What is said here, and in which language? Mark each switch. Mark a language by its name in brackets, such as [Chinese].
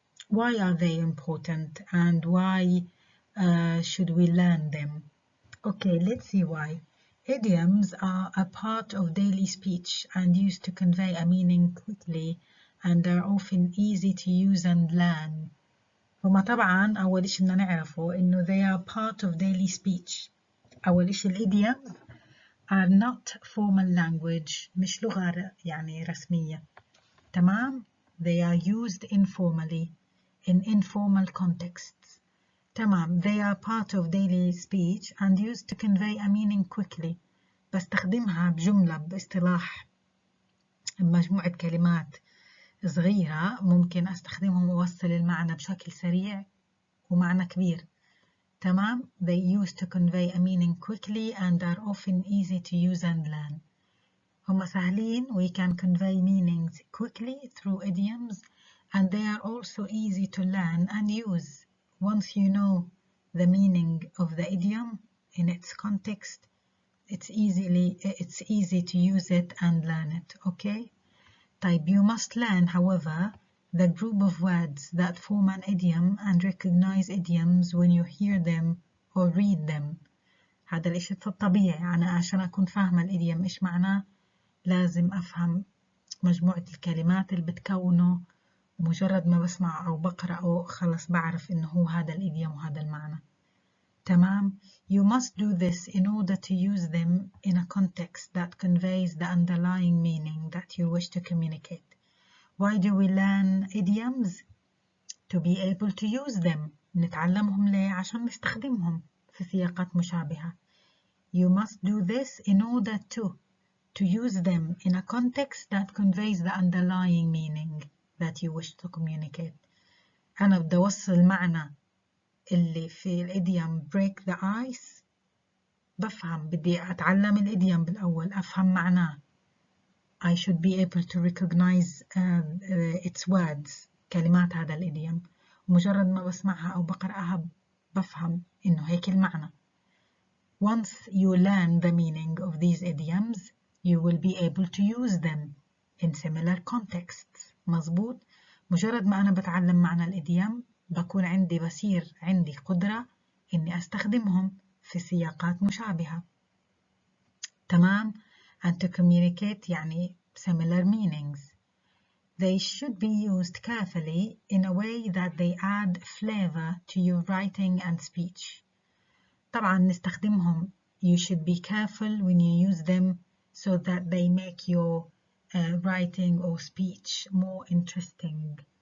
[English] Why are they important and why should we learn them? Okay, let's see why. Idioms are a part of daily speech and used to convey a meaning quickly and are often easy to use and learn. [Arabic] هما طبعا أول إشي بدنا نعرفه إنه [English] they are part of daily speech. [Arabic] أول إشي الإديومز [English] are not formal language، [Arabic] مش لغة يعني رسمية. تمام؟ [English] They are used informally in informal contexts. [Arabic] تمام. [English] They are part of daily speech and used to convey a meaning quickly. [Arabic] بستخدمها بجملة باصطلاح بمجموعة كلمات صغيرة ممكن أستخدمهم وأوصل المعنى بشكل سريع ومعنى كبير. تمام. [English] They used to convey a meaning quickly and are often easy to use and learn. [Arabic] هم سهلين. [English] We can convey meanings quickly through idioms and they are also easy to learn and use. Once you know the meaning of the idiom in its context, it's easy to use it and learn it. Okay? Type. You must learn, however, the group of words that form an idiom and recognize idioms when you hear them or read them. [Arabic] هذا الإشي الطبيعي. أنا عشان أكون فاهمة الإديوم إيش معناه لازم أفهم مجموعة الكلمات اللي بتكونه، ومجرد ما بسمع أو بقرأ خلص بعرف إنه هو هذا الإديوم وهذا المعنى. تمام. [English] You must do this in order to use them in a context that conveys the underlying meaning that you wish to communicate. Why do we learn idioms? To be able to use them. [Arabic] نتعلمهم ليه؟ عشان نستخدمهم في سياقات مشابهة. [English] You must do this in order to use them in a context that conveys the underlying meaning that you wish to communicate. [Arabic] أنا بدي أوصل معنى اللي في الإديوم [English] break the ice، [Arabic] بفهم، بدي أتعلم الإديوم بالأول، أفهم معناه. [English] I should be able to recognize its words، [Arabic] كلمات هذا الإديوم. مجرد ما بسمعها أو بقرأها بفهم إنه هيك المعنى. [English] Once you learn the meaning of these idioms, you will be able to use them in similar contexts. [Arabic] مظبوط. مجرد ما أنا بتعلم معنى الإديوم بصير عندي قدرة إني أستخدمهم في سياقات مشابهة. تمام. [English] and to communicate يعني similar meanings. They should be used carefully in a way that they add flavor to your writing and speech. [Arabic] طبعا نستخدمهم. [English] You should be careful when you use them so that they make your writing or speech more interesting.